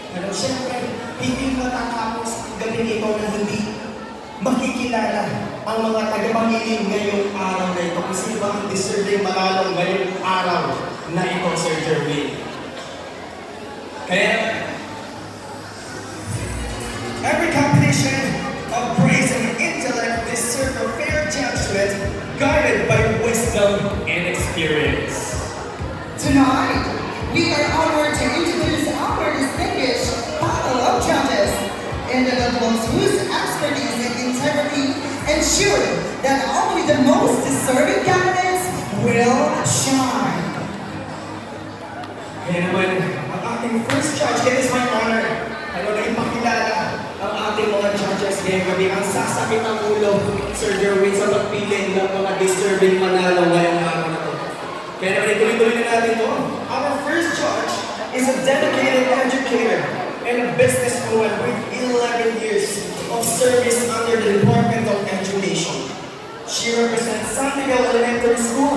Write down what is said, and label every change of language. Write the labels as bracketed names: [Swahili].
[Filipino] Siyempre, hindi matatapos ang gabing ito na hindi makikilala ang mga tagapamiling ngayong araw na ito. Kasi ba ang deserving manalo ngayong araw na ito, Sir Jerwin? [English] Kaya, every competition of praise and intellect deserves a fair judgment guided by wisdom and experience. Tonight, we are honored to introduce our distinguished panel of judges, individuals whose expertise and integrity ensure that only the most deserving candidates will shine. [Filipino] Kaya naman, ang ating first judge, [English] it is my honor, [Filipino] na ipakilala ang ating mga judges ngayong gabi. Ang sasakit ang ulo, Sir Jerwin, sa pagpili ng mga deserving manalo ngayong araw na ito. Kaya naman, ituloy-tuloy na natin ito. [English] Our first judge is a dedicated educator and a businesswoman with 11 years of service under the Department of Education. She represents San Miguel Elementary School.